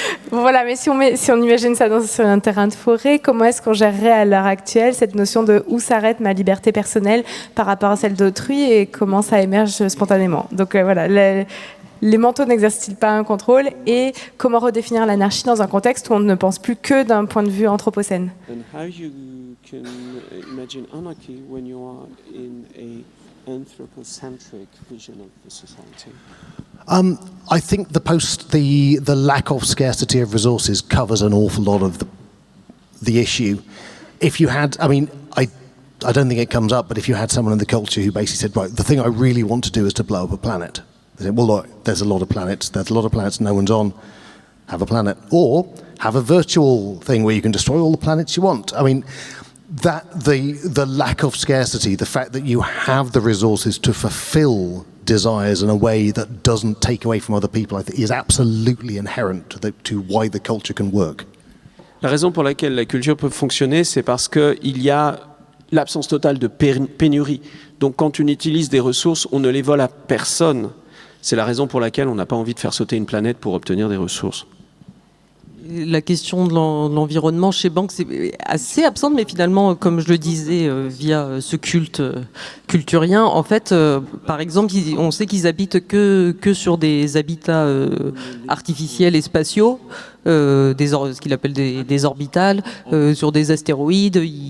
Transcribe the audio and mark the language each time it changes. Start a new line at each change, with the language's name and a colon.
French: Voilà, mais si on imagine ça sur un terrain de forêt, comment est-ce qu'on gérerait à l'heure actuelle cette notion de où s'arrête ma liberté personnelle par rapport à celle d'autrui, et comment ça émerge spontanément? Donc voilà, les manteaux n'exercent-ils pas un contrôle, et comment redéfinir l'anarchie dans un contexte où on ne pense plus que d'un point de vue anthropocène?
English: Can imagine anarchy when you are in a anthropocentric vision of the society? I think the lack of scarcity of resources covers an awful lot of the issue. If you had, I mean, I don't think it comes up, but if you had someone in the culture who basically said, right, the thing I really want to do is to blow up a planet. They said, well, look, there's a lot of planets no one's on, have a planet. Or have a virtual thing where you can destroy all the planets you want. I mean, that the lack of scarcity, the fact that you have the resources to fulfill desires in a way that doesn't take away from other people, I think is absolutely inherent to why the culture can work.
French: La raison pour laquelle la culture peut fonctionner, c'est parce qu'il y a l'absence totale de pénurie. Donc quand on utilise des ressources, on ne les vole à personne. C'est la raison pour laquelle on n'a pas envie de faire sauter une planète pour obtenir des ressources. La question de l'environnement chez Banks c'est assez absente, mais finalement, comme je le disais, via ce culte culturien, en fait, par exemple, on sait qu'ils habitent que sur des habitats artificiels et spatiaux, ce qu'il appelle des orbitales, sur des astéroïdes.